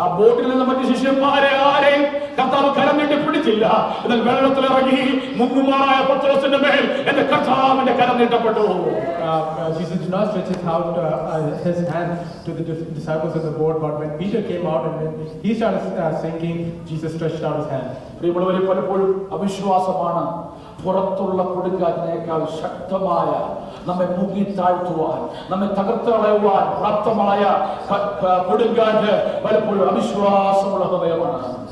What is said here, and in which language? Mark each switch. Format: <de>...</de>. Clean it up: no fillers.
<ml>ആ ബോട്ടിൽ നിന്ന് മറ്റു ശിഷ്യന്മാരെ ആരെയും കർത്താവ് കരം നീട്ടി പിടിച്ചില്ല. എന്നാൽ വെള്ളത്തിലിറങ്ങി മുങ്ങുമാറായ പത്രോസിന്റെ മേൽ എന്റെ കർത്താവിന്റെ കരം നീട്ടപ്പെട്ടു.</ml> <en>Jesus did not stretch his hand to the disciples of the boat, but when Peter came out and when he started sinking, Jesus stretched out his hand.</en> <ml>പ്രിയമുള്ളവരെ, പലപ്പോഴും അവിശ്വാസമാണ് പുറത്തുള്ള കൊടുങ്കാറ്റിനേക്കാൾ ശക്തമായ നമ്മെ മുങ്ങി താഴ്ത്തുവാൻ, നമ്മെ തകർത്ത് കളയുവാൻ പ്രാപ്തമായ കൊടുങ്കാറ്റ് പലപ്പോഴും അവിശ്വാസമുള്ള ഹൃദയമാണ്.</ml>